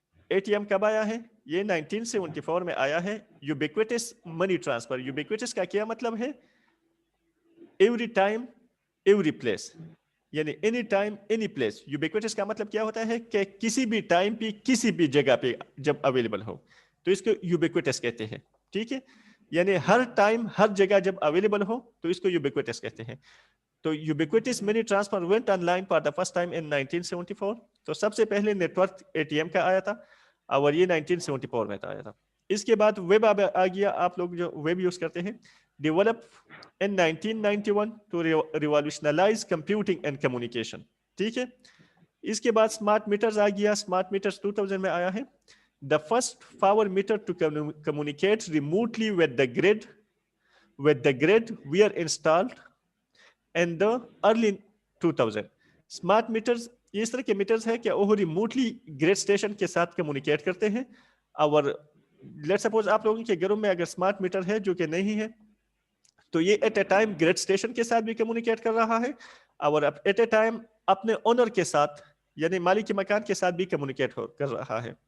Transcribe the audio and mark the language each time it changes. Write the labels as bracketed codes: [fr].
[ur] ATM کب آیا ہے؟ یہ 1974 میں آیا ہے. [en] Ubiquitous money transfer, [ur] ubiquitous کا کیا مطلب ہے؟ [en] Every time, every place, [ur] یعنی [en] Any time any place. [ur] Ubiquitous کا مطلب کیا ہوتا ہے کہ کسی بھی ٹائم پہ کسی بھی جگہ پہ جب اویلیبل ہو تو اس کو Ubiquitous کہتے ہیں. ٹھیک ہے, یعنی ہر ٹائم ہر جگہ جب اویلیبل ہو تو اس کو Ubiquitous کہتے ہیں. [en] تو Ubiquitous money transfer went online for the first time in 1974. [ur] تو سب سے پہلے نیٹ ورک ATM کا آیا تھا اور یہ 1974 میں آیا تھا. اس کے بعد ویب آ گیا. آپ لوگ جو ویب یوز کرتے ہیں, [en] Develop in 1991 to revolutionize computing and communication. [ur] ٹھیک ہے, اس کے بعد اسمارٹ میٹرز آ گیا. اسمارٹ میٹرز 2000 میں آیا ہے. [en] The first power meter to communicate remotely with the grid were installed in the early 2000. [ur] Smart matters اس طرح کے میٹرز ہے کہ وہ ریموٹلی گریڈ اسٹیشن کے ساتھ کمیونیکیٹ کرتے ہیں. اور لیٹ سپوز آپ لوگوں کے گھروں میں اگر اسمارٹ میٹر ہے جو کہ نہیں ہے تو یہ [en] at a time [ur] grade station کے ساتھ بھی کمیونیکیٹ کر رہا ہے اور ایٹ اے ٹائم اپنے اونر کے ساتھ یعنی مالک مکان کے ساتھ بھی کمیونیکیٹ کر رہا ہے.